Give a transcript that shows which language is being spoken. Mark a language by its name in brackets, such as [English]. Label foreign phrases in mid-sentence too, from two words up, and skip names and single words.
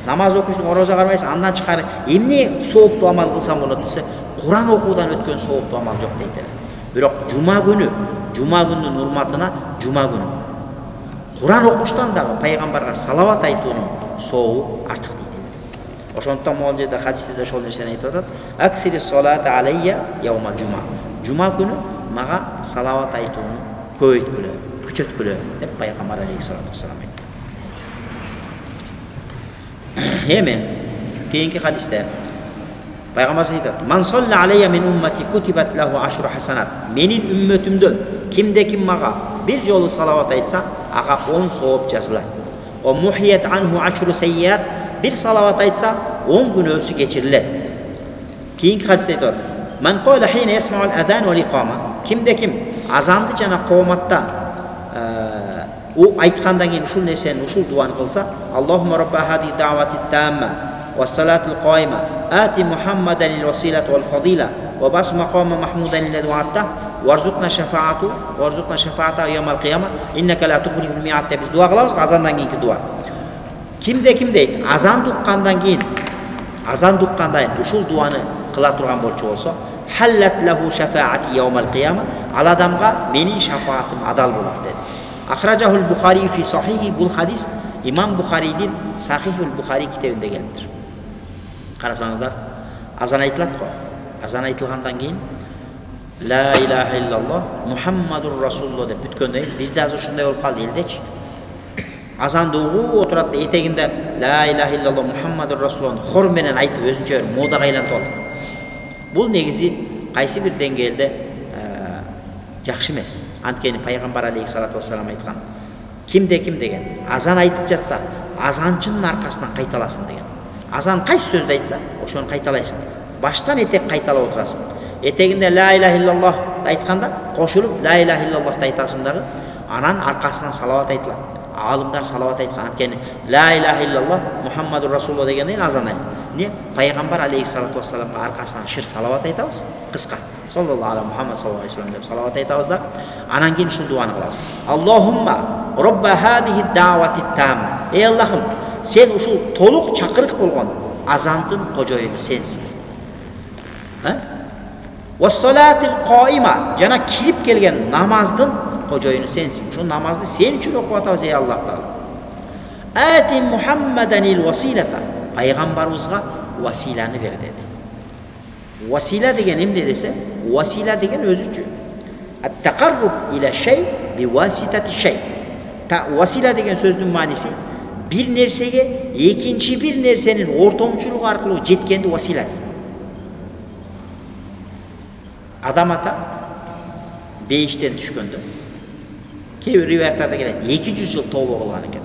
[Kyrgyz] намаз окуйсуң, ороза карбайсың, андан чыкар эмне сооптуу амал кылсам болот десе, Куран окуудан өткөн сооптуу амал жок дейт эле. Бирок жума күнүнүн урматына жума күнү Куран окуштан дагы пайгамбарга салават айтуунун сообу артык дейт эле. Ошондуктан могул жерде хадисте ошол нерсени айтып атат. [Arabic] أكثروا الصلاة علي يوم الجمعة. [Kyrgyz] Жума күнү мага салават айтууну көбөйткүлө, күчөткүлө деп пайгамбар [Arabic] عليه الصلاة والسلام [Kyrgyz] айтты. Эми кийинки хадисте пайгамбар айтат: [Arabic] "من صلى علي من أمتي كتبت له عشر حسنات." [Kyrgyz] Менин үммөтүмдөн кимде-ким мага бир жолу салават айтса, ага 10 сооп жазылат. [Arabic] ومحيت عنه عشر سيئات. [Kyrgyz] Bir salavat aytsa 10 günөөсү кечирилет. Кийинки хадисте айтат: [Arabic] "من قال حين يسمع الأذان والإقامة." [Kyrgyz] Кимде-ким азанды жана кооматта айткандан кийин ушул нерсени, ушул дуаны кылса, [Arabic] "اللهم رب هذه الدعوة التامة والصلاة القائمة آت محمدا الوسيلة والفضيلة وابعث مقاما محمودا الذي وعدته وارزقنا شفاعة يوم القيامة إنك لا تخلف الميعاد." [Kyrgyz] Деп биз дуа кылабыз, азандан кийинки дуа. Кимде-ким дейт, азан уккандан кийин, ушул дуаны кыла турган болчу болсо, [Arabic] "حلت له شفاعتي يوم القيامة." [Kyrgyz] Ал адамга менин шафаатым адал болот dedi. [Arabic] أخرجه البخاري في صحيحه. [Kyrgyz] Бул хадис Имам Бухаридин Сахихул Бухари китебинде келиптир. Карасаңыздар, азан айтылат го. Азан айтылгандан кийин [Arabic] "لا إله إلا الله محمد رسول الله" [Kyrgyz] деп бүткөндөн кийин бизде азыр ушундай болуп калды элдечи. Азанды угуп отурат, этегинде [Arabic] "لا إله إلا الله محمد رسول الله" [Kyrgyz] хор менен айтып өзүнчө бир модага айлантып алдык. Бул негизи кайсы бир деңгээлде жакшы эмес. Анткени пайгамбар [Arabic] عليه الصلاة والسلام [Kyrgyz] айткан, кимде-ким деген азан айтып жатса, азанчынын аркасынан кайталасын деген. Азан кайсы сөздү айтса, ошону кайталайсың. Баштан этек кайталап отурасың. Этегинде [Arabic] "لا إله إلا الله" [Kyrgyz] айтканда кошулуп [Arabic] "لا إله إلا الله" [Kyrgyz] айтасың дагы, анан аркасынан салават айтылат. Алымдар салават айткан. Анткени [Arabic] "لا إله إلا الله محمد رسول الله" [Kyrgyz] дегенден азан айт. Не? Пайгамбар [Arabic] عليه الصلاة والسلام [Kyrgyz] аркасынан шир салават айтабыз, кыска. [Arabic] صلى الله عليه محمد صلى الله عليه وسلم [Kyrgyz] деп салават айтабыз да, анан кийин ушул дуаны кылабыз. [Arabic] "اللهم رب هذه الدعوة التامة." [Kyrgyz] Ey Аллахым, сен ушул толук чакырык болгон азандын кожоюну сенсиң. [Arabic] والصلاة القائمة, [Kyrgyz] жана кирип келген намаздын кожоюну сенсиң. Ушул намазды сен үчүн окуп атабыз, ey Аллах Таала. [Arabic] "آت محمدا الوسيلة." [Kyrgyz] Пайгамбарыбызга василаны бер деди. Васила деген эмне десе, васила деген өзүчө [Arabic] التقرب إلى شيء بواسطة شيء. [Kyrgyz] Васила деген сөздүн мааниси бир нерсеге экинчи бир нерсенин ортомчулугу аркылуу жеткенди васила. Адам ата бейиштен түшкөндө кээ бир риваяттарда келет 200 жыл тооба кылган экен.